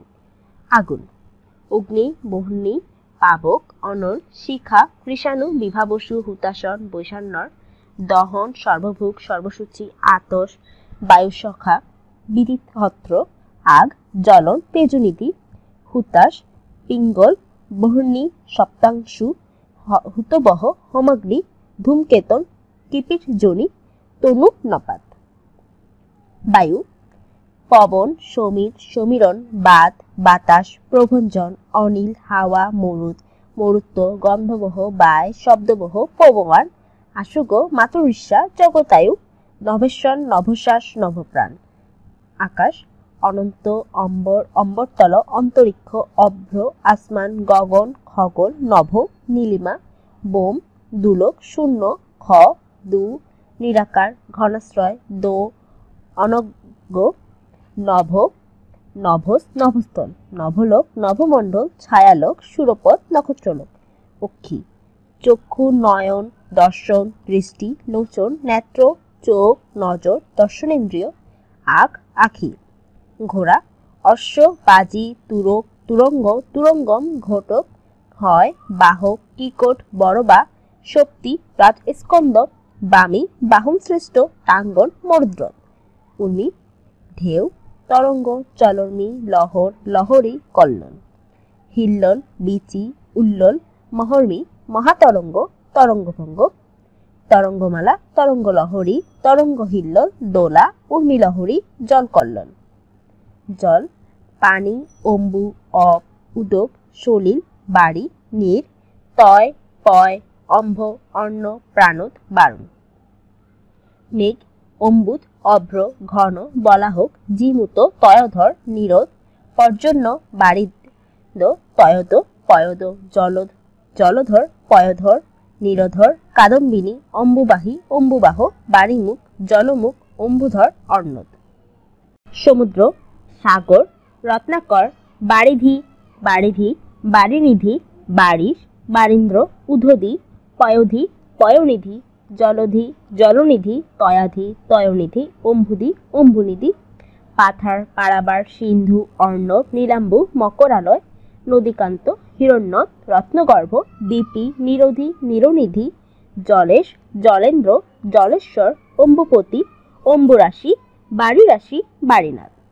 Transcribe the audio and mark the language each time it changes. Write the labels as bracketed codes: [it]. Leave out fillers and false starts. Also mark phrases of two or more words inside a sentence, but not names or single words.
[bn] আগুন, অগ্নি, বহ্নি, পাবক, অনল, শিখা, কৃষাণু, বিভাবসু, হুতাশন, বৈশান্যর, দহন, সর্বভুক, সর্বসূচি, আতস, বায়ুসখা, বিদিতহত্র, আগ, জ্বলন, তেজনীতি, হুতাশ, পিঙ্গল, বহ্নি, সপ্তাংশু, হুতবহ, হোমাগ্নি, ধূমকেতন, কিপিট জনি, তনু, নপাত। বায়ু, পবন, সমীর, সমীরণ, বাত, বাতাস, প্রভঞ্জন, অনিল, হাওয়া, মরুদ, মরুত্ব, গন্ধবহ, বায়, শব্দবহ, পবমান, আশুগ, মাতৃষ্যা, জগতায়ু, নভেশ্বর, নভশ্বাস, নভপ্রাণ। আকাশ, অনন্ত, অম্বর, অম্বরতল, অন্তরিক্ষ, অভ্র, আসমান, গগন, খগন, নভ, নীলিমা, বোম, দুলোক, শূন্য, খ, দু, নিরাকার, ঘনাশ্রয়, দো, অনজ্ঞ, নভ, নভস, নভস্থল, নভলোক, নভমণ্ডল, ছায়ালোক, সুরপথ, নক্ষত্রলোক। পক্ষী, চক্ষু, নয়ন, দর্শন, দৃষ্টি, লোচন, নেত্র, চোখ, নজর, দর্শনেন্দ্রিয়, আখ, আখি। ঘোড়া, অশ্ব, বাজি, তুরক, তুরঙ্গ, তুরঙ্গম, ঘটক, হয়, বাহক, কিকট, বড়বা, শক্তি, রাজস্কন্দ, বামী, বাহন শ্রেষ্ঠ, টাঙ্গন, মরুদ্রথ। উর্মি, ঢেউ, তরঙ্গ, চলর্মি, লহর, লহরী, কল্লোল। হিল্লোল, বিচি, উল্লোল, মহর্মি, মহাতরঙ্গ, তরঙ্গভঙ্গ, তরঙ্গমালা, তরঙ্গলহরী, তরঙ্গ হিল্লোল, দোলা, উর্মিলহরী, জলকল্লোল। জল পানি, অম্বু, অপ, উদক, সলিল, বাড়ি, নীর, তয়, পয়, অম্ভ, অর্ণ, প্রাণদ, বারণ। মেঘ অম্বুদ, অভ্র, ঘন, বলাহক, জীমূত, তয়োধর, নিরোধ, পর্জন্য, বারিদ, তয়োদ, পয়দ, জলদ, জলধর, পয়ধর, নীরধর, কাদম্বিনী, অম্বুবাহী, অম্বুবাহ, বাড়িমুখ, জলমুখ, অম্বুধর, অর্ণব। সমুদ্র সাগর, রত্নাকর, বারিধি, বারিধি, বারিনিধি, বারিশ, বারীন্দ্র, উদধি, পয়োধি, পয়োনিধি, জলধি, জলনিধি, তয়াধি, তয়োনিধি, অম্বুধি, অম্বুনিধি, পাথার, পারাবার, সিন্ধু, অর্ণব, নীলাম্বু, মকরালয়, নদীকান্ত, হিরণ্যদ, রত্নগর্ভ, দীপি, নিরোধি, নিরনিধি, জলেশ, জলেন্দ্র, জলেশ্বর, অম্বুপতি, অম্বুরাশি, বাড়িরাশি, বাড়ীনাথ।